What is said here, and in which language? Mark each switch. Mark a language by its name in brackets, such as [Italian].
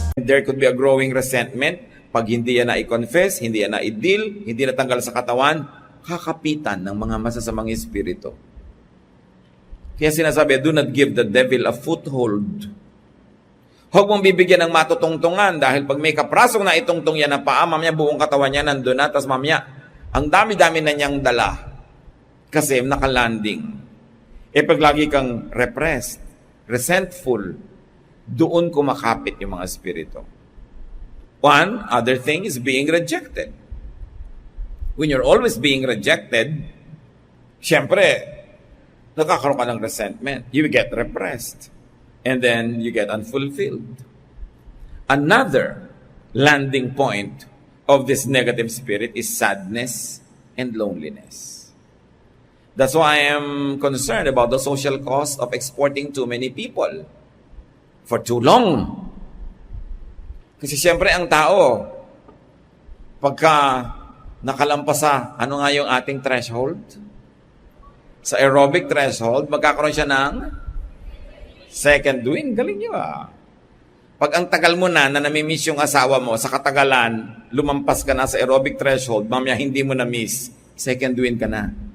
[English] there could be a growing resentment. [Filipino] Pag hindi yan na i-confess, hindi yan na i-deal, hindi natanggal sa katawan, kakapitan ng mga masasamang espiritu. Kaya sinasabi, [English] do not give the devil a foothold. [Filipino] Huwag mong bibigyan ng matutungtungan dahil pag may kaprasong na itungtong yan na paa, mamaya buong katawan niya nandun na, tapos mamaya, ang dami-dami na niyang dala kasi nakalanding. E pag lagi kang repressed, resentful, doon kumakapit yung mga espiritu. [English] One other thing is being rejected. When you're always being rejected, [Filipino] syempre, nakakaroon ka ng [English] resentment. You get repressed. And then you get unfulfilled. Another landing point of this negative spirit is sadness and loneliness. That's why I am concerned about the social cost of exporting too many people for too long. [Filipino] Kasi siyempre ang tao, pagka nakalampas sa, ano nga yung ating threshold? Sa aerobic threshold, magkakaroon siya ng second wind. Galing niyo ah. Pag ang tagal mo na namimiss yung asawa mo, sa katagalan, lumampas ka na sa aerobic threshold, mamaya hindi mo na-miss, second wind ka na.